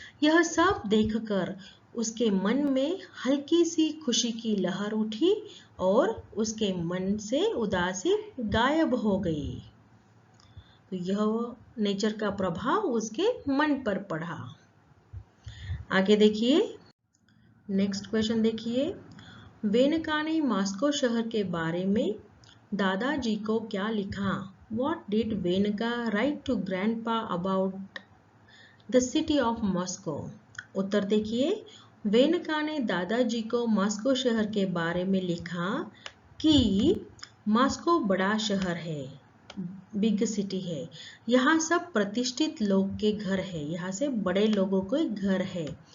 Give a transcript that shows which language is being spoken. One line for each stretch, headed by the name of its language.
Hindi: यह सब देखकर उसके मन में हल्की सी खुशी की लहर उठी और उसके मन से उदासी गायब हो गई। तो यह नेचर का प्रभाव उसके मन पर पड़ा। आगे देखिए, नेक्स्ट क्वेश्चन देखिए, वेनका ने मॉस्को शहर के बारे में दादाजी को क्या लिखा?
English: What did Venka write to Grandpa about the city of Moscow?
Hindi: उत्तर देखिए, वेनका ने दादाजी को मॉस्को शहर के बारे में लिखा कि मॉस्को बड़ा शहर है,
English: big city
Hindi: है। यहाँ सब प्रतिष्ठित लोग के घर है, यहाँ से बड़े लोगों के घर है।